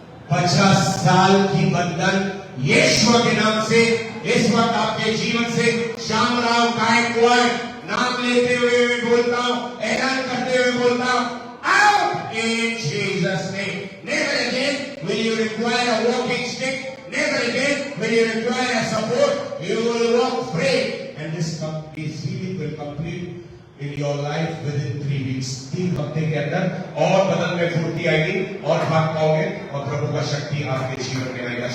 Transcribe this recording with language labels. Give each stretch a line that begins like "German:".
Hindi: 50 साल की बंधन यीशु के नाम से इस वक्त आपके जीवन से श्यामराव गायकवाड़ नाम लेते हुए मैं बोलता हूं, ऐलान करते हुए बोलता हूं,
English: out in Jesus name. Never again will you require a walking stick. Never again will you require a support. You will walk free, and this healing will complete in your life within 3 weeks.
Hindi: 3 हफ्ते के अंदर और बदन में फुर्ती आएगी और भाग पाओगे और प्रभु का शक्ति आपके जीवन में आएगा।